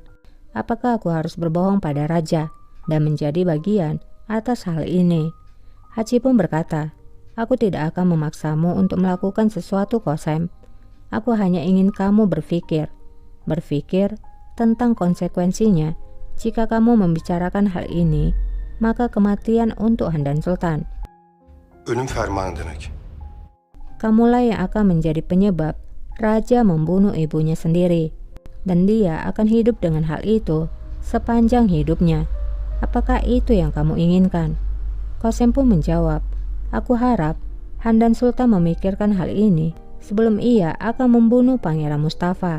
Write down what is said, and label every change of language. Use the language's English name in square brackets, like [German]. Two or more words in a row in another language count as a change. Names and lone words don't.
[Indonesian] Apakah aku harus berbohong pada raja dan menjadi bagian atas hal ini? Haji pun berkata, aku tidak akan memaksamu untuk melakukan sesuatu, Kosem. Aku hanya ingin kamu berpikir tentang konsekuensinya. Jika kamu membicarakan hal ini, maka kematian untuk Handan Sultan. [Turkish] Ölüm fermanı demek. [Indonesian] Kamulah yang akan menjadi penyebab raja membunuh ibunya sendiri, dan dia akan hidup dengan hal itu sepanjang hidupnya. Apakah itu yang kamu inginkan? Kosem pun menjawab, aku harap Handan Sultan memikirkan hal ini sebelum ia akan membunuh Pangeran Mustafa.